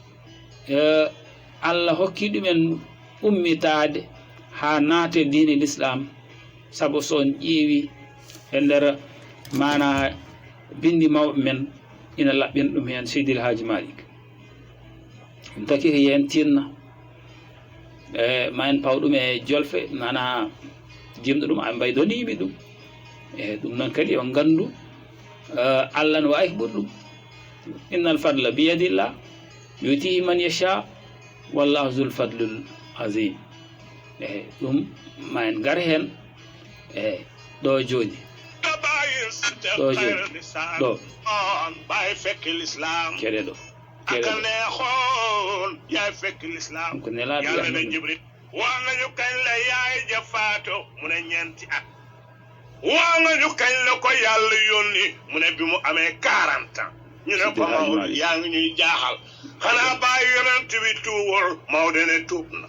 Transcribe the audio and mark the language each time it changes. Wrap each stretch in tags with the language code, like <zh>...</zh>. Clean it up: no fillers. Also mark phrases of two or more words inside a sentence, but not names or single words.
<ff>Allah hokki ɗumen ummitade ha naate diine l'islam saabu son ƴeewi e nder mana bindi mawɓe men ina laɓɓin ɗum hen Seydil Hadji Malick ɗum taki ko yen tinna ma en paw ɗum e jolfe mana jimɗo ɗum a mbaydoniɓe ɗum e ɗum noon kadi o gandu Allah no wawi ɓuri ɗum</ff> <ar>إن الفضل بيد الله يؤتيه من يشاء والله ذو الفضل العظيم</ar> <ff>e ɗum ma en gar hen e ɗo joni ɗo joni ɗo</ff> <wo>bay fekk l'islam</wo> <ff>keɗe ɗo</ff> <wo>aka neexoon yaay fekk l'islam</wo> <ff>ko nelaɗo</ff> <wo>yàlla ne Jibril wax nañu kañ la yaay ja faato mu ne ñeenti at wax nañu kañ la ko yàlla yónni mu ne bi mu amee 40 ans ñu ne ko Maodo yaa ngi ñuy jaaxal xanaa bàyyi yonent bi tuubul Maodo ne tuub na</wo>